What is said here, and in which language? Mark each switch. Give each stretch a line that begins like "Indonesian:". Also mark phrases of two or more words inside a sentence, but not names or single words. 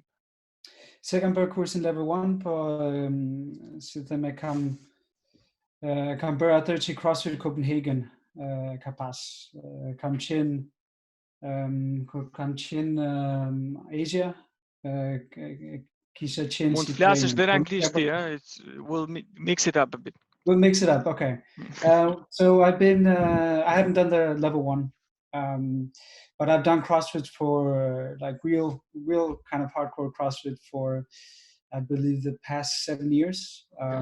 Albanian: Se kam bërë kursin level 1, po si të me kam bërë atër që CrossFit Kopenhagen ka pas. Kam qenë Asia, kisha qenë mund të flasësh dhe në anglisht ti,
English: we'll mix it up a bit. We'll mix it up, okay. So I haven't done the level 1, but I've done CrossFit for like real kind of hardcore CrossFit for, I believe, the past 7 years.